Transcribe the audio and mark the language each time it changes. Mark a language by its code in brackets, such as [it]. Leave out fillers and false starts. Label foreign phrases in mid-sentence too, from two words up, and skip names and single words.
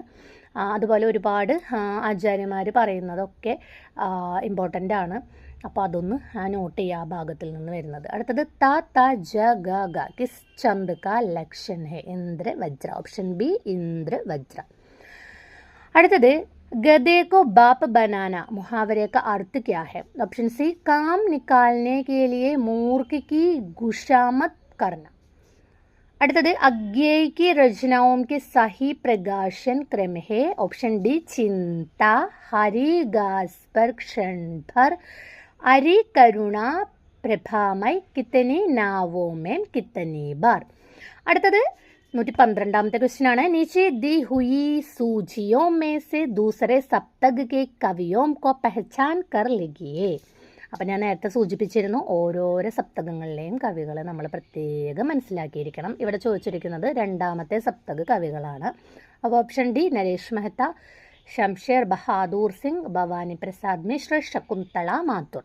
[ml] അതുപോലെ ഒരുപാട് ആചാര്യന്മാർ പറയുന്നതൊക്കെ ഇമ്പോർട്ടൻ്റ് ആണ്. അപ്പോൾ അതൊന്ന് നോട്ട് ചെയ്യുക, ആ ഭാഗത്തിൽ നിന്ന് വരുന്നത്. അടുത്തത് ത ത ജ ഗ ഗ [hi] किस छंद का लक्षण है? [ml] ഇന്ദ്ര വജ്ര. ഓപ്ഷൻ ബി ഇന്ദ്ര വജ്ര. അടുത്തത് [hi] गधे को बाप बनाना मुहावरे का अर्थ क्या है? ऑप्शन सी काम निकालने के लिए मूर्ख की खुशामद करना. അടുത്തത് अज्ञेय की रचनाओं के सही प्रकाशन क्रम है? ऑप्शन डी चिंता हरि घास पर क्षण भर हरि करुणा प्रभामय कितनी नावों में कितनी बार. [ml] അടുത്തത് 112ാമത്തെ ക്വസ്റ്റ്യൻ ആണ്. [hi] नीचे दी हुई सूचियों में से दूसरे सप्तक के कवियों को पहचान कर लिखिए. [ml] അപ്പം ഞാൻ നേരത്തെ സൂചിപ്പിച്ചിരുന്നു, ഓരോരോ സപ്തകങ്ങളിലെയും കവികളെ നമ്മൾ പ്രത്യേകം മനസ്സിലാക്കിയിരിക്കണം. ഇവിടെ ചോദിച്ചിരിക്കുന്നത് രണ്ടാമത്തെ സപ്തക കവികളാണ്. അപ്പോൾ ഓപ്ഷൻ ഡി നരേഷ് മെഹ്ത്ത, ശംഷേർ ബഹാദൂർ സിംഗ്, ഭവാനി പ്രസാദ് മിശ്ര, ശകുന്തള മാത്തൂർ.